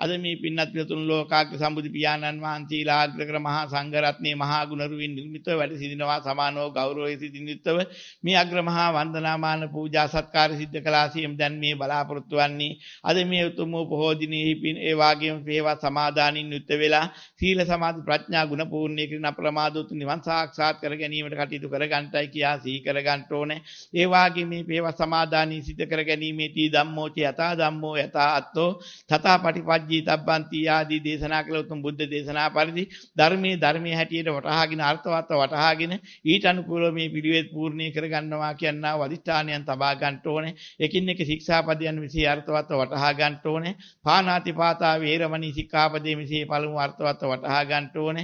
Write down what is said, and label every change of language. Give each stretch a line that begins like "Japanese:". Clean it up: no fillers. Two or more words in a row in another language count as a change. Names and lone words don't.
Sinhala: අද මේ පින්නත් පිටුතුන් ලෝකාග්‍ර සම්බුදු පියාණන් වහන්සේලා අග්‍රකර මහා සංඝරත්නයේ මහා ගුණරුවින් නිර්මිතව වැඩ සිටිනවා සමානව ගෞරවයේ සිටිනිත්ව මේ අග්‍ර මහා වන්දනාමාන පූජා සත්කාර සිද්ධ කළා සියම් දැන් මේ බලාපොරොත්තු වන්නේ අද මේ උතුම් වූ පොහෝ දිනෙහි පින් ඒ වාගේම වේවා සමාදානින් යුක්ත වෙලා සීල සමාධි ප්‍රඥා ගුණ පූර්ණේ කරන අප්‍රමාදෝතු නිවන් සාක්ෂාත් කර ගැනීමට කටයුතු කර ගන්නටයි කියා සිහි කර ගන්න ඕනේ. ඒ වාගේ මේ වේවා සමාදානී සිද්ධ කර ගැනීමේදී
Pali: ධම්මෝච යතා ධම්මෝ යතා අත්තෝ තථා පටිපජ්ජී තබ්බන්ති
Sinhala: ආදී දේශනා කළ උතුම් බුද්ධ දේශනා පරිදි ධර්මයේ හැටියට වටහාගෙන අර්ථවත් වටහාගෙන ඊට අනුකූලව මේ පිළිවෙත් පූර්ණේ කර ගන්නවා කියනවා වදිෂ්ඨානයන් තබා ගන්න ඕනේ. එකින් එක ශික්ෂාපදයන් විසින් අර්ථවත් වටහා ගන්න ඕනේ.
Pali: පාණාති පාතා වේරමණී
Sinhala: ශික්ෂාපදයේ විසින් පළමු අර්ථවත් වටහා ගන්න ඕනේ.